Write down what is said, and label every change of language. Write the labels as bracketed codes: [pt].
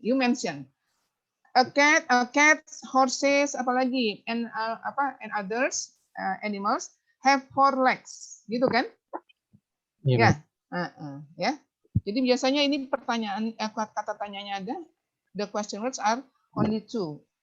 [en] You mention a cat, horses, apalagi and others animals have 4 legs. [id] Gitu kan? Iya. Ya. Jadi biasanya ini pertanyaan kata tanyanya ada. [en] The question words are only 2.